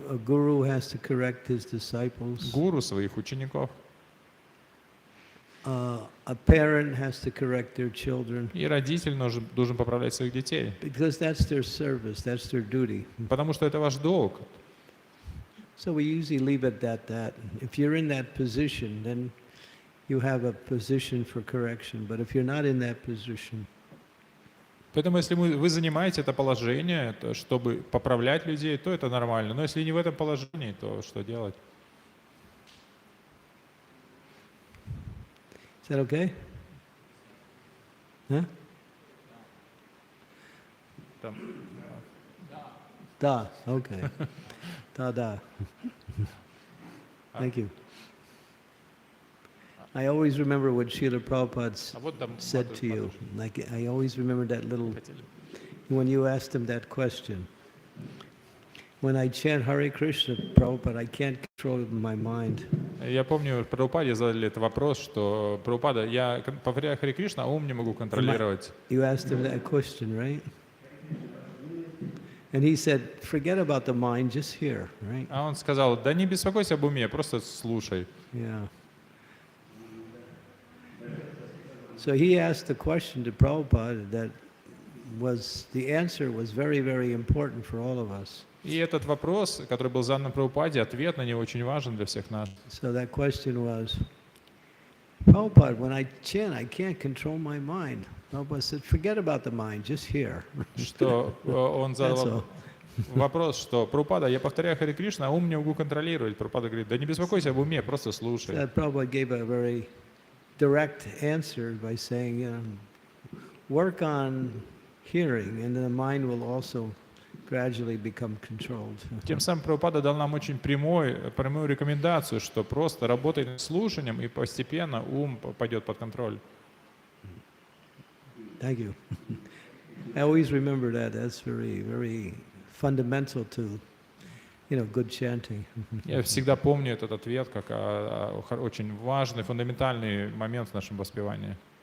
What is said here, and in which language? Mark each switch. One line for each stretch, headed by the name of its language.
English: A guru has to correct his disciples.
Russian: Гуру своих учеников.
English: a parent has to correct their children
Russian: И родитель должен поправлять своих детей,
English: because that's their service, that's their duty.
Russian: потому что это ваш долг.
English: So we usually leave it at that. If you're in that position, then you have a position for correction. But if you're not in that position,
Russian: Поэтому если вы занимаете это положение, чтобы поправлять людей, то это нормально. Но если не в этом положении, то что делать?
English: is that okay? Huh?
Russian: Там,
English: Da, okay. Da. Thank you. I always remember what Srila Prabhupada
Russian: а вот там
English: said to you. Like I always remember that little, when you asked him that question. When I chant Hare Krishna, Prabhupada, I can't control my mind.
Russian: Я помню, Прабхупаде задали этот вопрос, что Прабхупада, я повторяю Харе Кришна, а ум не могу контролировать.
English: You asked him that question, right? And he said, forget about the mind, just hear, right?
Russian: А он сказал, да не беспокойся об уме, просто слушай.
English: Yeah. So he asked the question to Prabhupada that the answer was very, very important for all of us.
Russian: И этот вопрос, который был задан Прабхупаде, ответ на него очень важен для всех нас.
English: So that question was, Prabhupada, when I chant, I can't control my mind. Prabhupada said, forget about the mind, just hear.
Russian: Что он
English: That's
Russian: задал
English: all.
Russian: вопрос, что Прабхупада, я повторяю Харе Кришна, а ум не могу контролировать. Прабхупада говорит, да не беспокойся об уме, просто слушай.
English: That Prabhupada gave a very direct answer by saying, work on hearing, and then the mind will also gradually become controlled.
Russian: Тем самым Прабхупада дал нам очень прямую рекомендацию, что просто работай над слушанием, и постепенно ум пойдет под контроль.
English: Thank you. I always remember that. That's very, very fundamental to, good chanting.
Russian: Я всегда помню этот ответ как очень важный, фундаментальный момент в нашем воспевании.